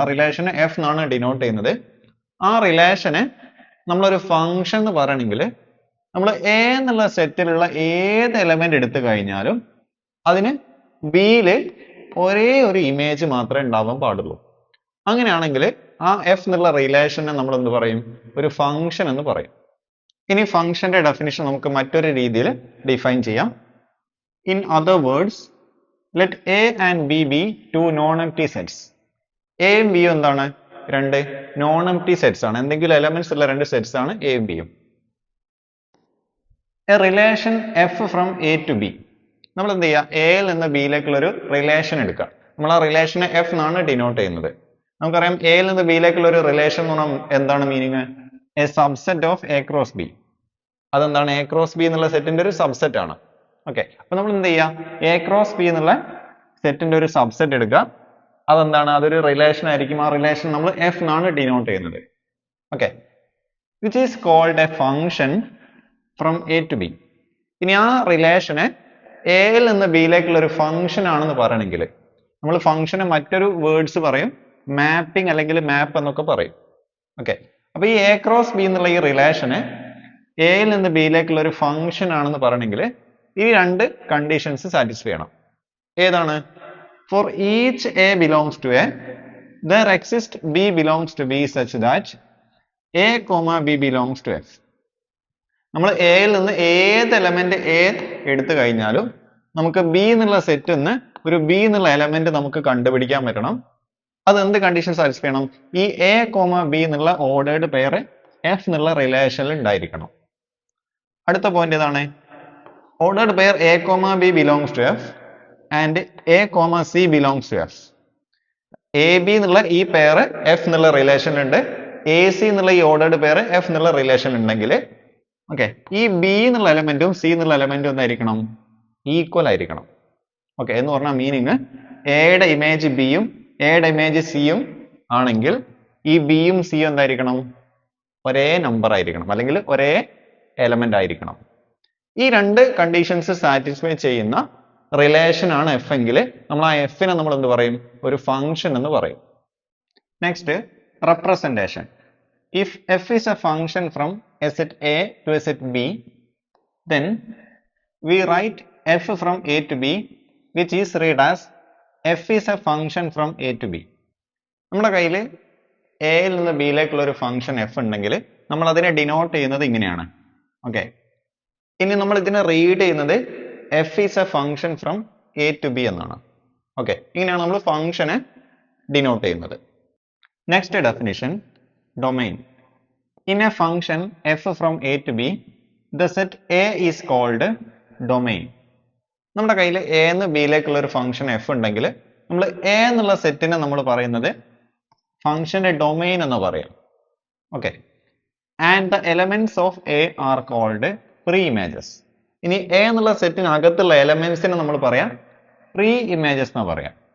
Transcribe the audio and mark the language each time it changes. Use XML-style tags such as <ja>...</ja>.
<ml>ആ റിലേഷനെ എഫ് എന്നാണ് ഡിനോട്ട് ചെയ്യുന്നത്. ആ റിലേഷനെ നമ്മളൊരു ഫംഗ്ഷൻ എന്ന് പറയണമെങ്കിൽ നമ്മൾ എ എന്നുള്ള സെറ്റിലുള്ള ഏത് എലമെന്റ് എടുത്തു കഴിഞ്ഞാലും അതിന് ബിയിൽ ഒരേ ഒരു ഇമേജ് മാത്രമേ ഉണ്ടാവാൻ പാടുള്ളൂ. അങ്ങനെയാണെങ്കിൽ ആ എഫ് എന്നുള്ള റിലേഷനെ നമ്മൾ എന്ത് പറയും? ഒരു ഫംഗ്ഷൻ എന്ന് പറയും. ഇനി ഫംഗ്ഷന്റെ ഡെഫിനിഷൻ നമുക്ക് മറ്റൊരു രീതിയിൽ ഡിഫൈൻ ചെയ്യാം.</ml> <en>In other words, let A and B be two non-empty sets.</en> <ml>എയും ബിയും എന്താണ്? രണ്ട് നോൺ എംപ്റ്റി സെറ്റ്സ് ആണ്. എന്തെങ്കിലും എലമെന്റ്സ് ഉള്ള രണ്ട് സെറ്റ്സ് ആണ് എയും ബിയും.</ml> <en>A relation F from A to B.</en> <ml>നമ്മൾ എന്ത് ചെയ്യുക? എയിൽ നിന്ന് ബിയിലേക്കുള്ള ഒരു റിലേഷൻ എടുക്കുക. നമ്മൾ ആ റിലേഷനെ എഫ് എന്നാണ് ഡിനോട്ട് ചെയ്യുന്നത്. നമുക്കറിയാം എയിൽ നിന്ന് ബിയിലേക്കുള്ള ഒരു റിലേഷൻ എന്ന് പറഞ്ഞാൽ എന്താണ് meaning?</ml> <en>A subset of A cross B.</en> <ml>അതെന്താണ്? എ ക്രോസ് ബി എന്നുള്ള സെറ്റിന്റെ ഒരു സബ്സെറ്റ് ആണ്. ഓക്കെ, അപ്പൊ നമ്മൾ എന്ത് ചെയ്യാം? എ ക്രോസ് ബി എന്നുള്ള സെറ്റിന്റെ ഒരു സബ്സെറ്റ് എടുക്കുക. അതെന്താണ്? അതൊരു റിലേഷൻ ആയിരിക്കും. ആ റിലേഷൻ നമ്മൾ എഫ് എന്നാണ് ഡിനോട്ട് ചെയ്യുന്നത്.</ml> <en>Okay, which is called a function from A to B.</en> <ml>ഇനി ആ റിലേഷനെ എയിൽ നിന്ന് ബിയിലേക്കുള്ള ഒരു ഫംഗ്ഷൻ ആണെന്ന് പറയണമെങ്കിൽ നമ്മൾ ഫംഗ്ഷന് മറ്റൊരു വേർഡ്സ് പറയും, മാപ്പിംഗ് അല്ലെങ്കിൽ മാപ്പ് എന്നൊക്കെ പറയും. ഓക്കെ, അപ്പൊ ഈ എ ക്രോസ് ബി എന്നുള്ള ഈ റിലേഷനെ എയിൽ നിന്ന് ബിയിലേക്കുള്ള ഒരു ഫംഗ്ഷൻ ആണെന്ന് പറയണമെങ്കിൽ ഈ രണ്ട് കണ്ടീഷൻസ് സാറ്റിസ്ഫൈ ചെയ്യണം. ഏതാണ്?</ml> <en>For each A belongs to A, there exists B belongs to B such that A, B belongs to F.</en> <ml>നമ്മൾ എയിൽ നിന്ന് ഏത് എലമെന്റ് എ എടുത്തു കഴിഞ്ഞാലും നമുക്ക് ബി എന്നുള്ള സെറ്റിൽ നിന്ന് ഒരു ബി എന്നുള്ള എലമെന്റ് നമുക്ക് കണ്ടുപിടിക്കാൻ പറ്റണം. അത് എന്ത് കണ്ടീഷൻ സാറ്റിസ്ഫൈ ചെയ്യണം? ഈ എ, ബി എന്നുള്ള ഓർഡേർഡ് പെയർ എഫ് എന്നുള്ള റിലേഷനിൽ ഉണ്ടായിരിക്കണം. അടുത്ത പോയിന്റ് ഏതാണ്?</ml> <en>Ordered pair A, B belongs to F and A, C belongs to F.</en> <ml>A B എന്നുള്ള ഈ പെയർ എഫ് എന്നുള്ള റിലേഷനിലുണ്ട്, എ സി എന്നുള്ള ഈ ഓർഡേർഡ് പെയർ എഫ് എന്നുള്ള റിലേഷൻ ഉണ്ടെങ്കിൽ ഓക്കെ, ഈ ബി എന്നുള്ള എലമെന്റും സി എന്നുള്ള എലമെന്റും എന്തായിരിക്കണം? ഈക്വൽ ആയിരിക്കണം. ഓക്കെ, എന്ന് പറഞ്ഞാൽ മീനിങ് എയുടെ ഇമേജ് ബിയും എയുടെ ഇമേജ് സിയും ആണെങ്കിൽ ഈ ബിയും സിയും എന്തായിരിക്കണം? ഒരേ നമ്പർ ആയിരിക്കണം, അല്ലെങ്കിൽ ഒരേ എലമെന്റ് ആയിരിക്കണം. ഈ രണ്ട് കണ്ടീഷൻസ് സാറ്റിസ്ഫൈ ചെയ്യുന്ന റിലേഷൻ ആണ് എഫ് എങ്കിൽ നമ്മൾ ആ എഫിനെ നമ്മൾ എന്ത് പറയും? ഒരു ഫംഗ്ഷൻ എന്ന് പറയും. Next, representation.</ml> <en>If F is a function from a set A to a set B, then we write f from a to b which is read as f is a function from a to b.</en> <ml>നമ്മുടെ കയ്യിൽ എയിൽ നിന്ന് ബിയിലേക്കുള്ള ഒരു function F ഉണ്ടെങ്കിൽ നമ്മൾ അതിനെ denote ചെയ്യുന്നത് ഇങ്ങനെയാണ്. ഓക്കെ, ഇനി നമ്മൾ ഇതിനെ റീഡ് ചെയ്യുന്നത്</ml> <en>f is a function from a to b</en> <ml>എന്നാണ്. ഓക്കെ, ഇങ്ങനെയാണ് നമ്മൾ ഫംഗ്ഷനെ ഡിനോട്ട് ചെയ്യുന്നത്.</ml> <en>Next definition, domain. In a function f from a to b, the set a is called domain.</en> <ml>നമ്മുടെ കയ്യിൽ എ എന്ന് ബിയിലേക്കുള്ള ഒരു ഫംഗ്ഷൻ എഫ് ഉണ്ടെങ്കിൽ നമ്മൾ എ എന്നുള്ള സെറ്റിനെ നമ്മൾ പറയുന്നത് ഫംഗ്ഷന്റെ ഡൊമൈൻ എന്ന് പറയാം.</ml> <en>Okay, and the elements of A are called preimages.</en> <ml>ഇനി എ എന്നുള്ള സെറ്റിനകത്തുള്ള എലമെന്റ്സിനെ നമ്മൾ പറയാം പ്രീ ഇമേജസ് എന്ന് പറയാം.</ml>